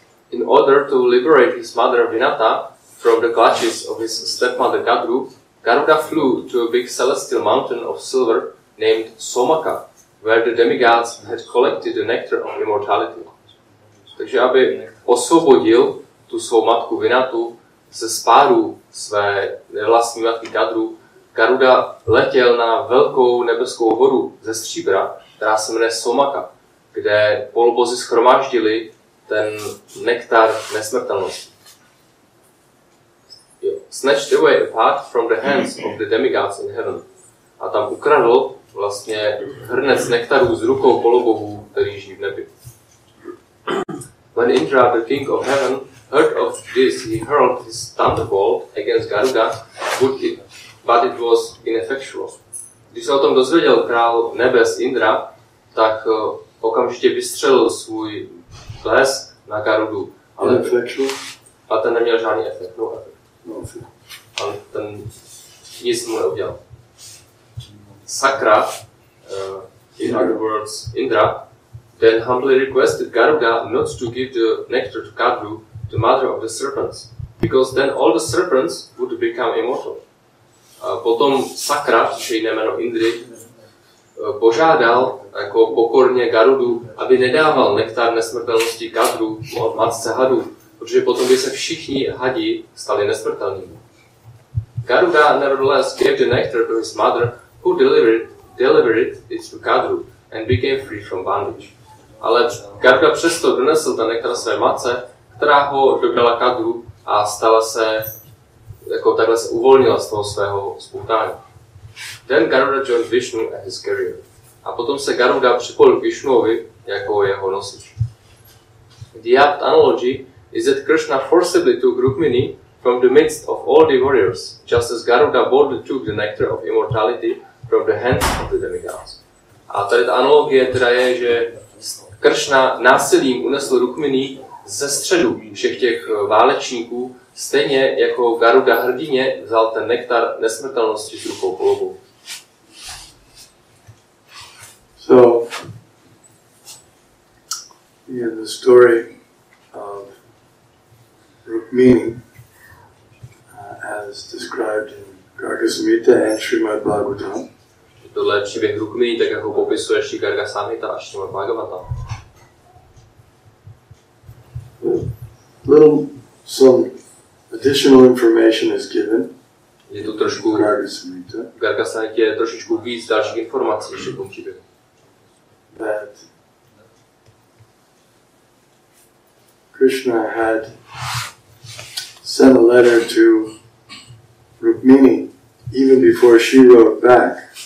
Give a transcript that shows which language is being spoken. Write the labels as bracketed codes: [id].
[en] In order to liberate his mother Vinata from the clutches of his stepmother Gadru, Garuda flew to a big celestial mountain of silver named Somaka, where the demigods had collected the nectar of immortality. [cs] Takže aby osvobodil tu svou matku Vinatu ze spáru své nevlastní matky Gadru, Garuda letěl na velkou nebeskou horu ze stříbra, která se jmenuje Somaka, kde polobozy shromáždili ten nektar nesmrtelnosti. [en] Snatched away a part from the hands of the demigods in heaven. [cs] A tam ukradl vlastně hrnec nektarů z rukou polobohů, který žijí v nebi. [en] When Indra, the king of heaven, heard of this, he hurled his thunderbolt against Garuda, but it was ineffectual. [cs] Když se o tom dozvěděl král nebes Indra, tak okamžitě vystřelil svůj blesk na Garudu. Ale ten neměl žádný efekt. No efekt. Ale ten nic mu neudělal. [en] Sakra, in other words Indra, then humbly requested Garuda not to give the nectar to Gadru, the mother of the serpents, because then all the serpents would become immortal. [cs] Potom Sakra, což je jiné jméno Indry, požádal jako pokorně Garudu, aby nedával nektar nesmrtelnosti Gadru, matce hadů, protože potom by se všichni hadi stali nesmrtelnými. [en] Garuda nevertheless gave the nectar to his mother, who delivered it to Gadru and became free from bondage. [cs] Ale Garga přesto donesl ten nektar své matce, která ho dodala Gadru a stala se, jako takhle se uvolnila z toho svého spoutání. [en] Then Garuda joined Vishnu as his carrier. [cs] A potom se Garuda připojil k Vishnuovi jako jeho nosič. [en] The apt analogy is that Krishna forcibly took Rukmini from the midst of all the warriors, just as Garuda boldly took the nectar of immortality from the hands of the demigods. [cs] A tady ta analogie teda je, že Krishna násilím unesl Rukmini ze středu všech těch válečníků, stejně jako Garuda hrdině vzal ten nektar nesmrtelnosti z rukou polobu. [en] So, in the story of Rukmini, as described in Garga Samhita and Srimad Bhagavatam, [cs] tohle je příběh Rukmini, tak jako popisuje ještě Garga Samhita a Srimad Bhagavatam. [en] Some additional information is given. [cs] Je tu trošku Garga Samhita. Garga Samhita je trošičku víc dalších informací ještě v tom příběhu. [en] That Krishna had sent a letter to Rukmini even before she wrote back.